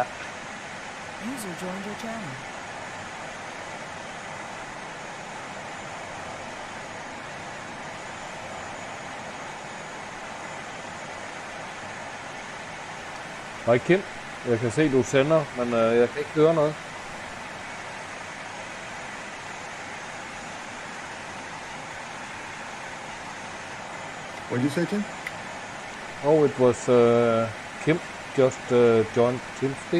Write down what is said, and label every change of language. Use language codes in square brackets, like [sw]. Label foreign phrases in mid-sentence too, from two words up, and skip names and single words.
[en] User joined your channel. [da] Hej Kim, jeg kan se du sender, men jeg kan ikke høre noget. [en] What did you say, Tim? Oh, it was Kim just joined TeamSpeak.